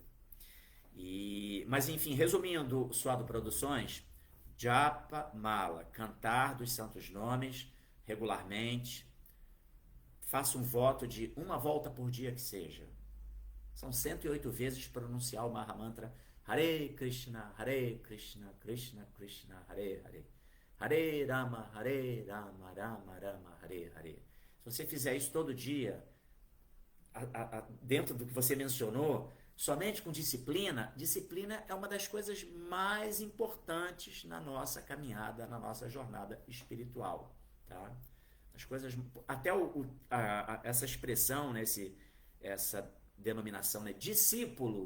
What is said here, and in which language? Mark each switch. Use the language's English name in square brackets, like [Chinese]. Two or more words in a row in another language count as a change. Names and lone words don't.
[Portuguese] Mas enfim, resumindo, Suado Produções, Japa Mala, cantar dos santos nomes regularmente. Faça um voto de uma volta por dia que seja. São 108 vezes pronunciar o Mahamantra [Sanskrit] Hare Krishna, Krishna Krishna, Hare Hare. Hare Rama, Rama Rama, Hare Hare. [Portuguese] Se você fizer isso todo dia, dentro do que você mencionou, somente com disciplina, disciplina é uma das coisas mais importantes na nossa caminhada, na nossa jornada espiritual, tá? As coisas, até essa expressão, né, essa denominação, né, discípulo.